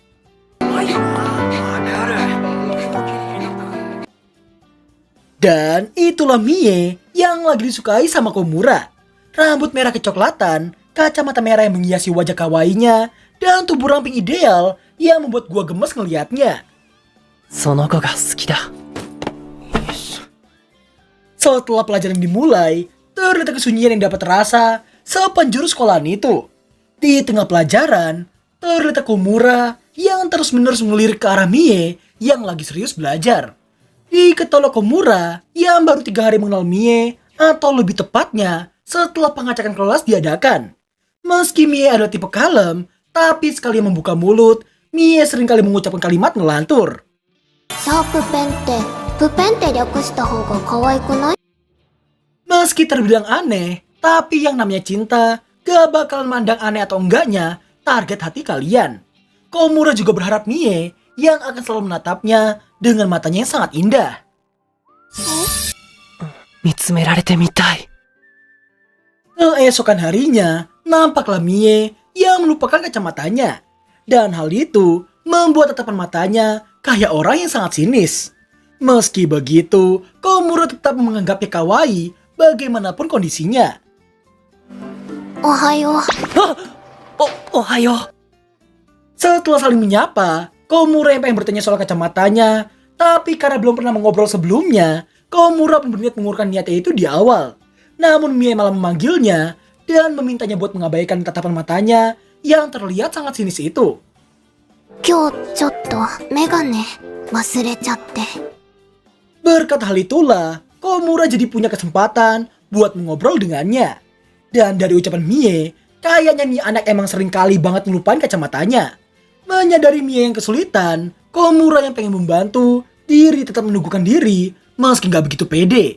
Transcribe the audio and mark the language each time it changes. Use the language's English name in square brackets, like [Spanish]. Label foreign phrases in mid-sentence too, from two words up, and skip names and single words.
[Indonesian] Dan itulah Mie yang lagi disukai sama Komura. Rambut merah kecoklatan, kacamata merah yang menghiasi wajah kawaiinya, dan tubuh ramping ideal yang membuat gua gemes ngeliatnya. [Japanese] その子が好きだ。 [Indonesian] Setelah pelajaran dimulai, ternyata kesunyian yang dapat terasa sepenjuru sekolahan itu. Di tengah pelajaran, ternyata Komura yang terus-menerus melirik ke arah Mie yang lagi serius belajar. Diketahui Komura yang baru 3 hari mengenal Mie, atau lebih tepatnya setelah pengecekan kelas diadakan. Meski Mie adalah tipe kalem, tapi sekali membuka mulut, Mie seringkali mengucapkan kalimat ngelantur. [Japanese] さあプペンって略した方が可愛くない？ [Indonesian] Meski terbilang aneh, tapi yang namanya cinta gak bakalan mandang aneh atau enggaknya target hati kalian. Komura juga berharap Mie yang akan selalu menatapnya dengan matanya yang sangat indah. [Japanese] 見つめられてみたい。 [Indonesian] Keesokan harinya, nampaklah Mie yang melupakan kacamatanya. Dan hal itu membuat tatapan matanya kayak orang yang sangat sinis. Meski begitu, Komura tetap menganggapnya kawaii bagaimanapun kondisinya. [Japanese] おはよう。おはよう。 [Indonesian] Setelah saling menyapa, Komura yang pengen bertanya soal kacamatanya, tapi karena belum pernah mengobrol sebelumnya, Komura pun berniat mengurungkan niatnya itu di awal. Namun Mie malah memanggilnya dan memintanya buat mengabaikan tatapan matanya yang terlihat sangat sinis itu. [Japanese] 今日ちょっとメガネ忘れちゃって。 [Indonesian] Berkat hal itulah, Komura jadi punya kesempatan buat mengobrol dengannya. Dan dari ucapan Mie, kayaknya nih anak emang sering kali banget ngelupain kacamatanya. Menyadari Mie yang kesulitan, Komura yang pengen membantu diri tetap menunggukan diri meski gak begitu pede.